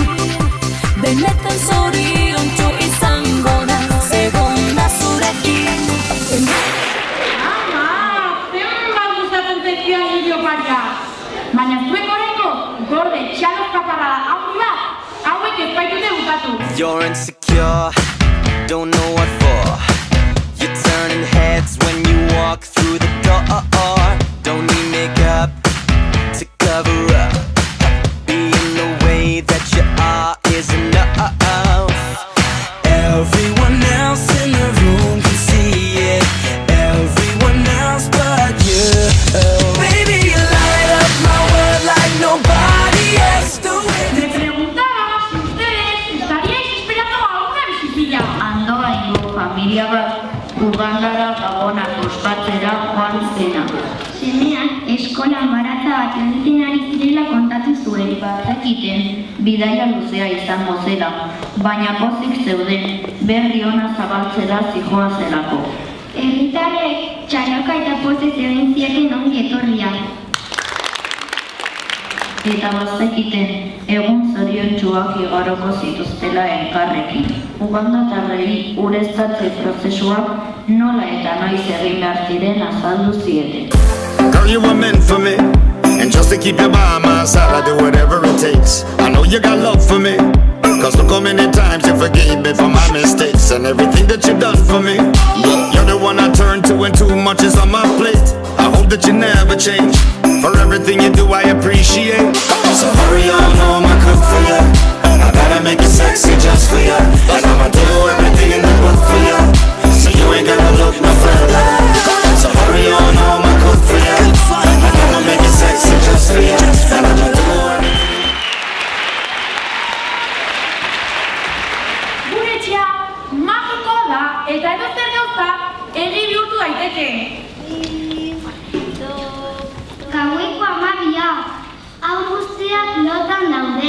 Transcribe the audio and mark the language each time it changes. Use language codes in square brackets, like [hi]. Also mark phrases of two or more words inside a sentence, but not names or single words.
[eu] Benetan zoriontsu izango da, egona zurekin. Baina zuek horrengo gorde txalos kaparrada haundi bat, hauek ez baitute bukatu. [en] You're insecure, don't know what for. You're turning heads when you walk through the door. Don't need makeup to cover up. Being the way that you are is enough. Everyone else in the room can see it. Everyone else but you. Baby, you light up my world like nobody else do it. [es] Me preguntaba si ustedes estaríais esperando a una visitilla. [eu] Andoaingo familia bat Ugandara Gabona ospatzera joan zena. Semeak eskolan baratza bat egiten ari zirela kontatu zuen. Bazekiten bidaia luzea izango zela, baina pozik zeuden berri ona zabaltzera zihoazelako. Herritarrek txaloka eta pozez egin zieten ongi etorria. Eta bazekiten egun zoriontsuak igaroko zituztela elkarrekin. Ugandatarrei ureztatze prozesuak nola eta noiz egin behar ziren azaldu zieten. [en] Girl, you were meant for me, and just to keep you by my side, I do whatever it takes. I know you got love for me, 'cause look how many times you forgave me for my mistakes and everything that you done for me. You're the one I turn to when too much is on my plate. I hope that you never change. For everything you do, I appreciate. So hurry on home, I cook for you. I gotta make it sexy just for you, and I'ma do everything in the book for you, so you ain't gotta look no further. So hurry on home, I cook for you. I gotta make it sexy just for you, and I'ma do everything. [eu] Gure etxea magikoa da eta edozer gauza egi bihurtu daiteke. Gaueko 12 hau guztiak lotan daude.